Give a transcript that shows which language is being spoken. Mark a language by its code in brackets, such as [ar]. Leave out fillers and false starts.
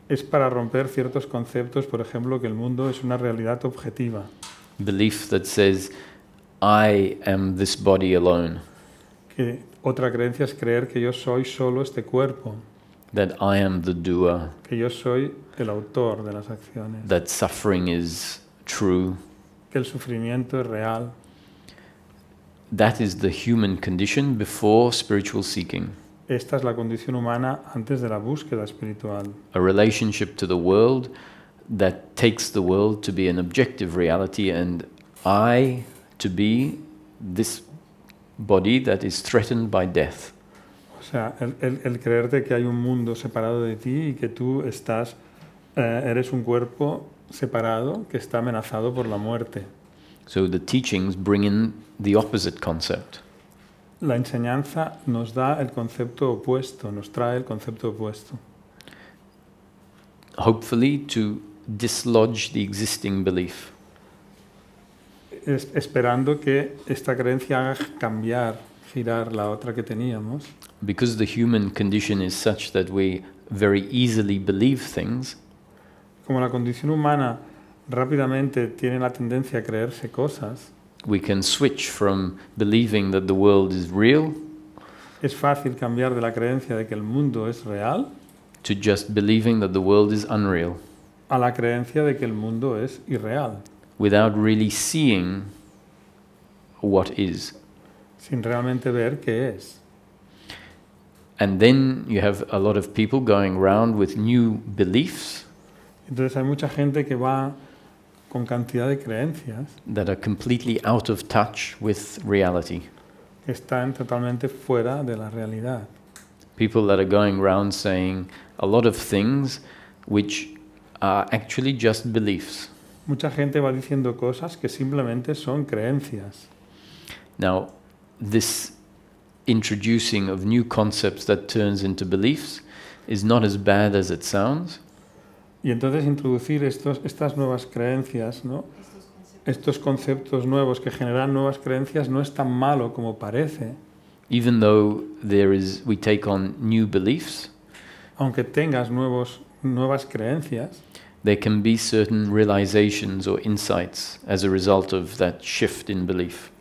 [es] Es para romper ciertos conceptos, por ejemplo, que el mundo es una realidad objetiva. [en] Belief that says, I am this body alone, [es] Que otra creencia es creer que yo soy solo este cuerpo, [en] that I am the doer, [es] que yo soy el autor de las acciones, [en] that suffering is true. [es] que el sufrimiento es real. [en] That is the human condition before spiritual seeking. [es] Esta es la condición humana antes de la búsqueda espiritual. [en] A relationship to the world that takes the world to be an objective reality and I to be this body that is threatened by death. [es] O sea, el creerte que hay un mundo separado de ti y que tú eres un cuerpo separado que está amenazado por la muerte. [en] So the teachings bring in the opposite concept. [es] La enseñanza nos da el concepto opuesto, nos trae el concepto opuesto. [en] Hopefully to dislodge the existing belief. [es] Esperando que esta creencia haga girar la otra que teníamos. [en] Because the human condition is such that we very easily believe things, [es] Como la condición humana rápidamente tiene la tendencia a creerse cosas, [en] we can switch from believing that the world is real [es] es fácil cambiar de la creencia de que el mundo es real [en] to just believing that the world is unreal, [es] a la creencia de que el mundo es irreal, [en] without really seeing what is. [es] sin realmente ver qué es. [en] And then you have a lot of people going around with new beliefs [es] Entonces hay mucha gente que va con cantidad de creencias [en] that are completely out of touch with reality. [es] que están totalmente fuera de la realidad. [en] People that are going around saying a lot of things which are actually just beliefs. [es] Mucha gente va diciendo cosas que simplemente son creencias. [en] Now, this introducing of new concepts that turns into beliefs is not as bad as it sounds. [es] Y entonces introducir estas nuevas creencias, ¿no? Estos conceptos nuevos que generan nuevas creencias no es tan malo como parece, [en] Even though we take on new beliefs, [es] aunque tengas nuevas creencias, [en] there can be certain realizations or insights as a result of that shift in belief.